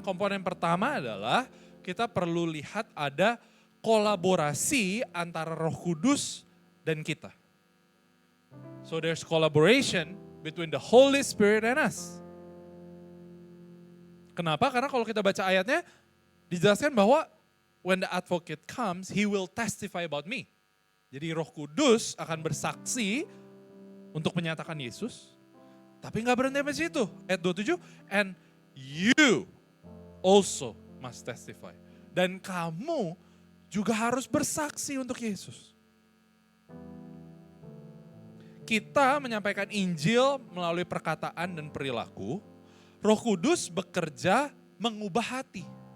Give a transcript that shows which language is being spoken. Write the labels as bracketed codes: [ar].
[id] Komponen pertama adalah kita perlu lihat ada kolaborasi antara Roh Kudus dan kita. [en] So there's collaboration between the Holy Spirit and us. [id] Kenapa? Karena kalau kita baca ayatnya dijelaskan bahwa [en] when the advocate comes, he will testify about me. [id] Jadi Roh Kudus akan bersaksi untuk menyatakan Yesus, tapi nggak berhenti sampai situ. Ayat 27, [en] and you also must testify. [id] Dan kamu juga harus bersaksi untuk Yesus. Kita menyampaikan Injil melalui perkataan dan perilaku. Roh Kudus bekerja mengubah hati.